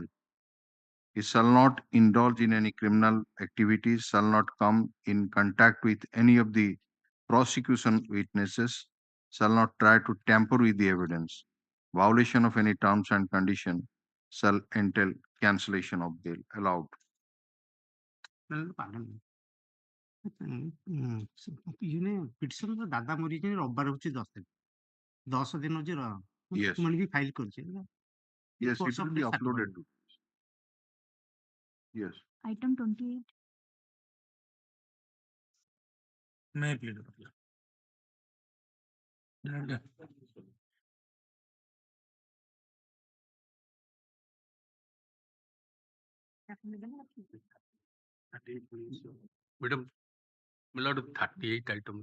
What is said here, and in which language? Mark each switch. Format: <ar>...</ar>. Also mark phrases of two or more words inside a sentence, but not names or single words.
<en>He shall not indulge in any criminal activities, shall not come in contact with any of the prosecution witnesses, shall not try to tamper with the evidence. Violation of any terms and condition shall entail cancellation of bail allowed.</en> <or>ପିଟିସନ ଦାଦା ମରିଛନ୍ତି ରବିବାର ହଉଛି 10 ଦିନ ହଉଛି</or> <en>Yes.</en> <or>ବି ଫାଇଲ କରିଛି</or> <en>Yes, it will be uploaded to. Yes. Item 28. May I please? Madam, Milord 38 item.</en>